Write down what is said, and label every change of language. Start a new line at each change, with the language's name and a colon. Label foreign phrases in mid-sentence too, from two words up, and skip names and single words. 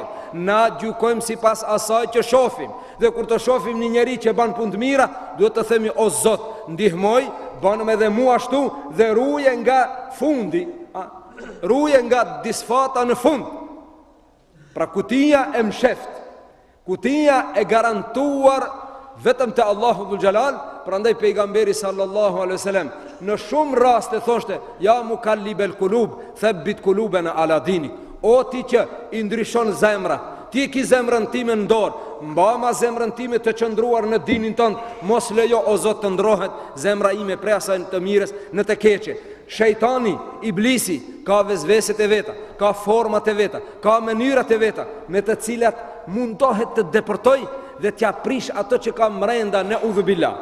Albanian: Na gjykojmë sipas asaj që shohim. Dhe kur të shohim një njeri që bën punë të mira, duhet të themi o Zot, ndihmoj, bënëm edhe mua ashtu dhe ruje nga fundi, ruje nga disfata në fund. Pra kutia e msheft, kutia e garantuar vetëm te Allahu
Arabic: ذو الجلال.
Albanian: Prandaj pejgamberi
Arabic: صلى الله عليه وسلم
Albanian: në shumë raste thoshte
Arabic: يا مقلب القلوب ثبت قلوبنا على دينك.
Albanian: O ti që i ndryshon zemra, ti ki zemrën time në dorë, mbama zemrën time të qëndruar në dinin tënd, mos lejo o Zot të ndrohet zemra ime prej asaj të mirës në të keqe. Shejtani, iblisi, ka vezveset e veta, ka format e veta, ka mënyrat e veta, me të cilat mundohet të depërtoj dhe t'ja prish ato që ka mrenda në udhubillah.